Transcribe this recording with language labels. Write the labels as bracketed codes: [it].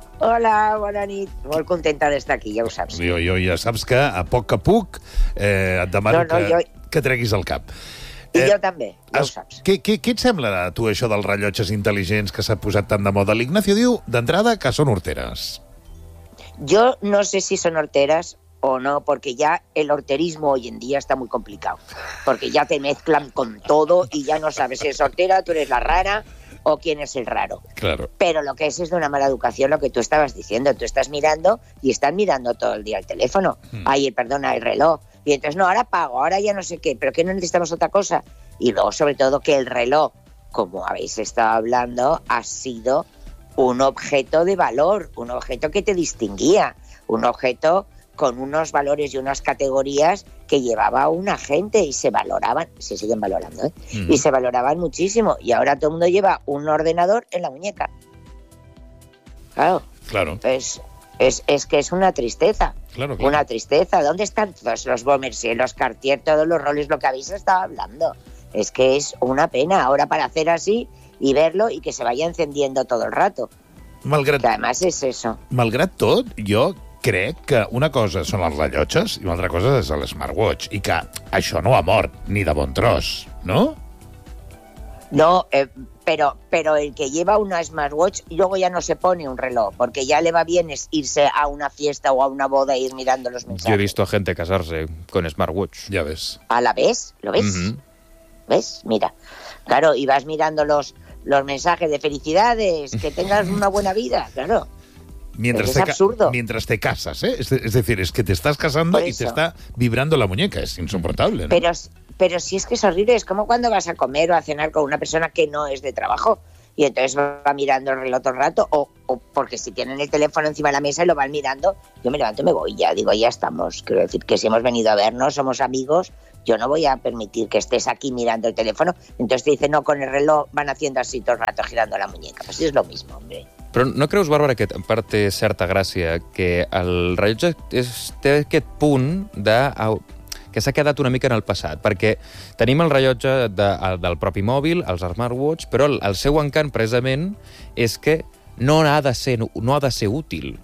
[ca] Hola, bona nit. Molt contenta d'estar aquí, ja ho saps. Jo ja saps que a poc que puc et demano que treguis el cap. I jo també, ja ho saps. Què et sembla a tu això dels rellotges intel·ligents que s'ha posat tant de moda? L'Ignacio diu, d'entrada, que són horteres. [es] Jo no sé si són horteres o no, porque ya el horterismo hoy en día está muy complicado, porque ya te mezclan con todo y ya no sabes si es hortera, tú eres la rara o quién es el raro. Claro. Pero lo que es de una mala educación lo que tú estabas diciendo. Tú estás mirando y están mirando todo el día el teléfono. Ay, perdona, el reloj. Y entonces, no, ahora pago, ahora ya no sé qué, pero que no necesitamos otra cosa. Y luego, sobre todo, que el reloj, como habéis estado hablando, ha sido un objeto de valor, un objeto que te distinguía, un objeto con unos valores y unas categorías que llevaba una gente y se valoraban, se siguen valorando, ¿eh? Y se valoraban muchísimo. Y ahora todo el mundo lleva un ordenador en la muñeca. Claro. Claro. Es que es una tristeza. Claro, claro. Una tristeza. ¿Dónde están todos los Bombers y los Cartier, todos los roles, lo que habéis estado hablando? Es que es una pena ahora para hacer así y verlo y que se vaya encendiendo todo el rato. [ca] Malgrat, [es] que además es eso. [ca] Malgrat tot, jo crec que una cosa són els rellotges i una altra cosa és el smartwatch, i que això no ha mort ni de bon tros, no? [es] No, pero el que lleva una smartwatch luego ya no se pone un reloj, porque ya le va bien es irse a una fiesta o a una boda e ir mirando los mensajes. Yo he visto a gente casarse con smartwatch. Ya ves. ¿A la vez? ¿Lo ves? ¿Ves? Mira. Claro, y vas mirando los mensajes de felicidades, que tengas una buena vida, claro. Mientras es absurdo. Mientras te casas, ¿eh? Es decir, es que te estás casando y te está vibrando la muñeca. Es insoportable, ¿no? Pero si es que es horrible. Es como cuando vas a comer o a cenar con una persona que no es de trabajo y entonces va mirando el reloj todo el rato o porque si tienen el teléfono encima de la mesa y lo van mirando, yo me levanto y me voy ya. Digo, ya estamos. Quiero decir que si hemos venido a vernos, somos amigos, yo no voy a permitir que estés aquí mirando el teléfono. Entonces te dicen, no, con el reloj van haciendo así todo el rato girando la muñeca. Pues es lo mismo, hombre. [ca] Però no creus, Bàrbara, que en part té certa gràcia que el rellotge té aquest punt de que s'ha quedat una mica en el passat? Perquè tenim el rellotge del propi mòbil, els smartwatch, però el seu encant, precisament, és que no ha de ser útil.